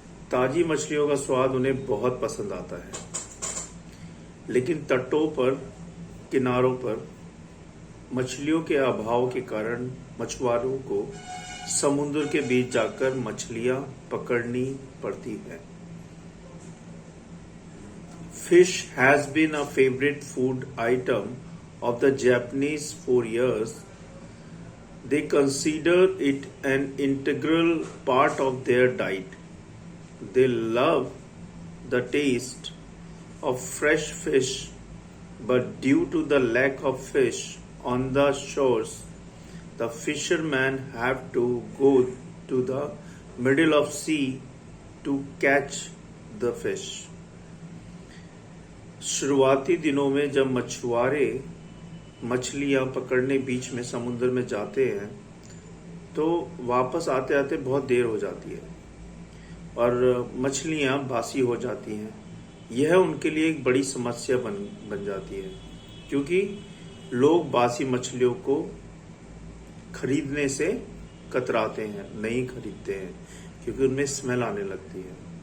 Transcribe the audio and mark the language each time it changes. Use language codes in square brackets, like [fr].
[hi] ताजी मछलियों का स्वाद उन्हें बहुत पसंद आता है, लेकिन तटों पर, किनारों पर मछलियों के अभाव के कारण मछुआरों को समुद्र के बीच जाकर मछलियां पकड़नी पड़ती है। [en] Fish has been a favorite food item of the Japanese for years. They consider it an integral part of their diet. They love the taste of fresh fish, but due to the lack of fish on the shores, the fishermen have to go to the middle of sea to catch the fish. [hi] शुरुआती दिनों में जब मछुआरे मछलियां पकड़ने बीच में समुद्र में जाते हैं तो वापस आते आते बहुत देर हो जाती है और मछलियां बासी हो जाती हैं। यह उनके लिए एक बड़ी समस्या बन जाती है, क्योंकि लोग बासी मछलियों को खरीदने से कतराते हैं, नहीं खरीदते हैं, क्योंकि उनमें स्मेल आने लगती है।